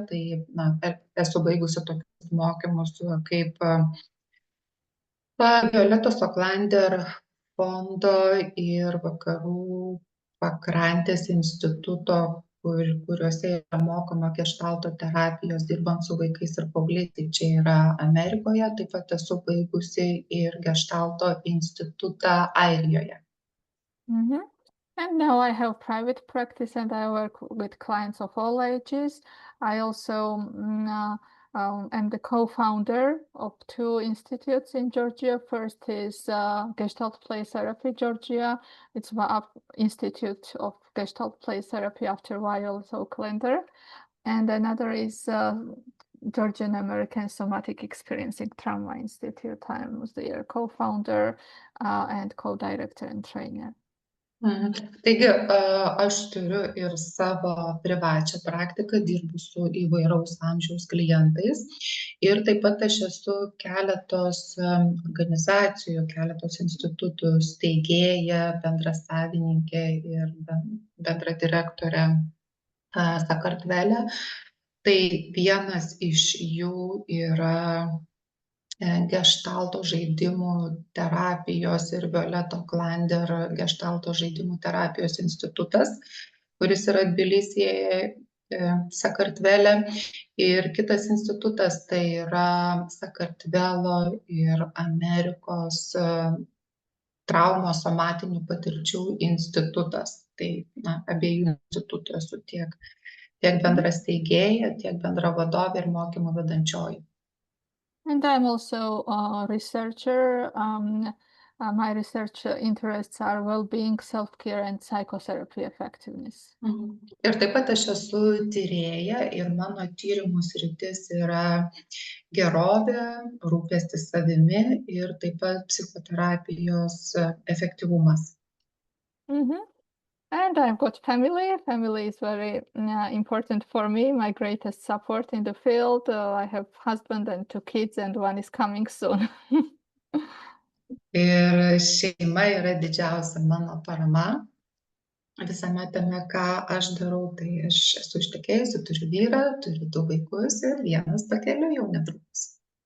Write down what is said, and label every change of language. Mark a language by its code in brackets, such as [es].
[lt] Tai esu baigusi tokius mokymus kaip Violetos Aucklander fondo ir Vakarų pakrantės instituto, kuriuose yra mokoma geštalto terapijos dirbant su vaikais ir paaugliais, tai čia yra Amerikoje, taip pat esu baigusi ir geštalto institutą Airijoje. [en] And now I have private practice and I work with clients of all ages. I also am the co-founder of two institutes in Georgia. First is Gestalt Play Therapy Georgia. It's the Institute of Gestalt Play Therapy after Violet Aucklander. And another is Georgian American Somatic Experiencing Trauma Institute. I'm their co-founder and co-director and trainer. [lt] Taigi aš turiu ir savo privačią praktiką, dirbu su įvairaus amžiaus klientais ir taip pat aš esu keletos organizacijų, keletos institutų steigėja, bendrasavininkė ir bendradirektorė Sakartvele. Tai vienas iš jų yra geštalto žaidimų terapijos ir Violeto Aucklander geštalto žaidimų terapijos institutas, kuris yra Tbilisyje, Sakartvele. Ir kitas institutas tai yra Sakartvelo ir Amerikos traumos somatinių patirčių institutas. Tai abiejų institutų esu tiek bendra steigėja, tiek bendra vadovė ir mokymų vedančioji. [en] And I'm also a researcher my research interests are well-being, self-care, and psychotherapy effectiveness. [lt] Ir taip pat aš esu tyrėja ir mano tyrimų sritis yra gerovė, rūpestis savimi ir taip pat psichoterapijos efektyvumas. [en] And I've got family. Family is very important for me, my greatest support in the field. I have husband and 2 kids, and one is coming soon. [lt] Ir šeima yra didžiausia mano parama visame tame, ką aš darau. Tai aš esu ištekėjusi, turiu vyrą, turiu 2 vaikus ir vienas pakeliui jau netrukus.